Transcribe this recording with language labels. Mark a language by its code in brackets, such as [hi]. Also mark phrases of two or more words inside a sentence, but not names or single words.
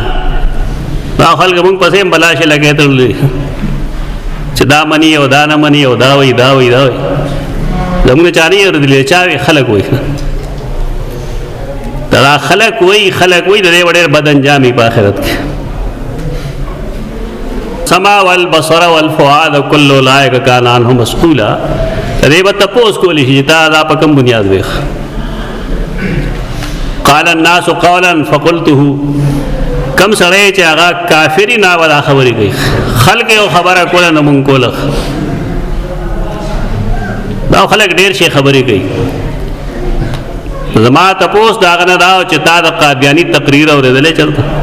[ps] دا خلک مونږ پسې هم بلا شي لګې تړلي چې دا مني او دا نه مني او دا وایي دا وایي دا وایي. زموږ چا نه اورېدلې، چا وایي خلک وایي. دا خلک وایي د دې ډېر بد انجام وي په آخرت کې. [ar] سما والبصر والفؤاد كل اولئک کان عنه مسئولا. [ps] دې به تپوس کولی شي چې تا دا په کوم بنیاد ویښ. [ar] قال الناس قولا فقلته. [ps] کم سړی چې هغه کافري ناولا خبرې کوي، خلک یو خبره کوله نه مونږ کوله. دا خلک ډېر شي خبرې کوي. زما تپوس د هغه نه دا چې تا د قادیاني تقریر اورېدلی چېرته؟